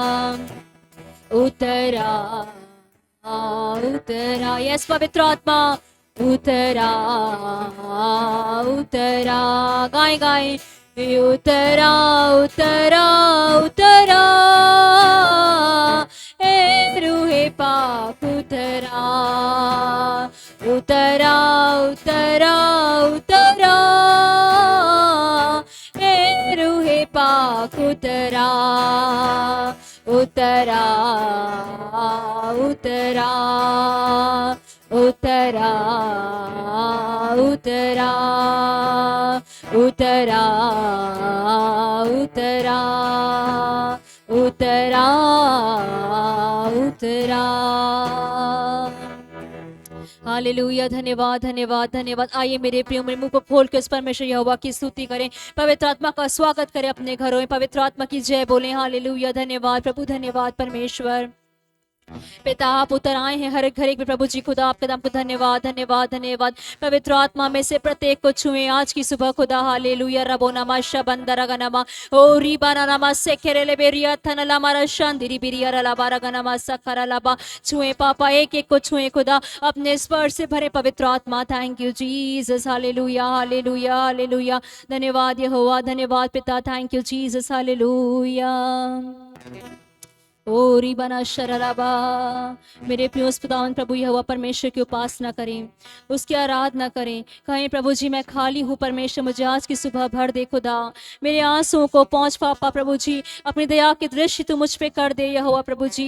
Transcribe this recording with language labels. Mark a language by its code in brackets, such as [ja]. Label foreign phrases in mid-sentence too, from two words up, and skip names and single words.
[hi] उतरा उतरा, यस पवित्र आत्मा उतरा उतरा। गाए गाए, उतरा उतरा उतरा, ए रूहे पाक उतरा। उतरा उतरा उतरा, ए रूहे पाक उतरा। उतरा उतरा उतरा उतरा उतरा उतरा उतरा उतरा। हालेलुया, धन्यवाद धन्यवाद धन्यवाद। आइए मेरे प्रियो, मेरे मुंह को खोल के उस परमेश्वर यहोवा की स्तुति करें, पवित्र आत्मा का स्वागत करें अपने घरों में, पवित्र आत्मा की जय बोलें। हालेलुया, धन्यवाद प्रभु, धन्यवाद परमेश्वर। पिता आप उतर आए हैं हर घर एक में प्रभु जी, खुदा आपके नाम को धन्यवाद धन्यवाद धन्यवाद। पवित्र आत्मा में से प्रत्येक को छुए आज की सुबह खुदा। हालेलुया, रबो नमा शबंदरगनमा ओ रिबाना नमा सेखेरेले बेरिया थनला मारा शांदिरी बिरिया रलाबारा गनमा सखरा लाबा। छुए पापा, एक एक को छुए खुदा, अपने स्पर्श से भरे पवित्र आत्मा। [en] Thank you Jesus, hallelujah hallelujah hallelujah. [hi] धन्यवाद यहोवा, धन्यवाद पिता, [en] thank you Jesus, [hi] हालेलुया। ओ रिबाना शरराबा। मेरे प्रिय खुदावंद प्रभु यहोवा परमेश्वर की उपासना करें, उसकी आराधना करें, कहें प्रभु जी मैं खाली हूँ, परमेश्वर मुझे आज की सुबह भर दे खुदा, मेरे आंसुओं को पहुँच पापा प्रभु जी, अपनी दया की दृष्टि तू मुझ पे कर दे यहोवा प्रभु जी।